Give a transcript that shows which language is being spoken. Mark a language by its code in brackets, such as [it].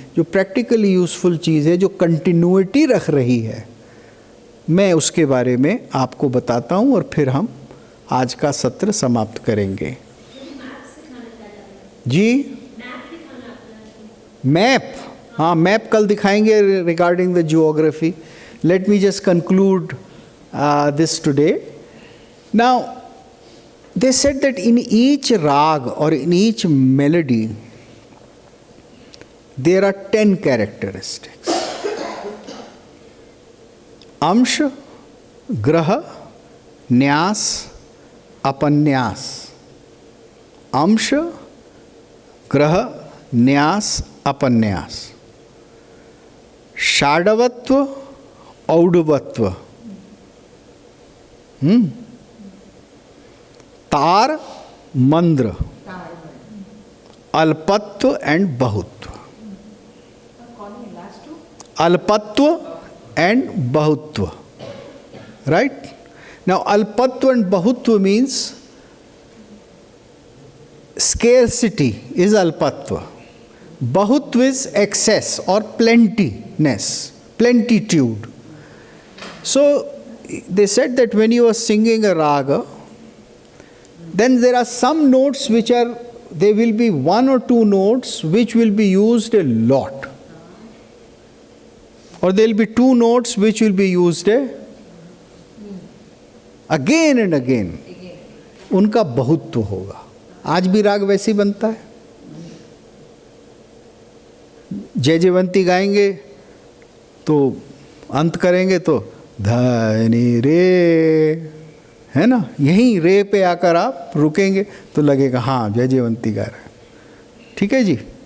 [hi] जो practically useful चीज़ है, जो कंटिन्यूटी रख रही है, मैं उसके बारे में आपको बताता हूँ और फिर हम आज का सत्र समाप्त करेंगे। जी, मैप, हाँ मैप कल दिखाएंगे [en] Regarding the geography. Let me just conclude this today. Now they said that in each rag or in each melody there are 10 characteristics: amsh, grah, nyas, apanyas। [sa] amsh, grah, न्यास, अपन्यास। षाडवत्व, औडवत्व, तार, मंद्र, अल्पत्व and बहुत्व। [en] अल्पत्व एंड बहुत्व, right. Now अल्पत्व एंड बहुत्व means scarcity is alpatva, bahutva is excess or plentiness, plenitude. So they said that when you are singing a raga, then there are some notes which are, there will be 1 or 2 notes which will be used a lot, or there will be 2 notes which will be used again and again, [hi] उनका बहुत्व होगा। आज भी राग वैसे ही बनता है। जय जयवंती गाएंगे तो अंत करेंगे तो धनी रे, है ना, यहीं रे पे आकर आप रुकेंगे तो लगेगा हाँ जय जयवंती गा रहे हैं, ठीक है जी।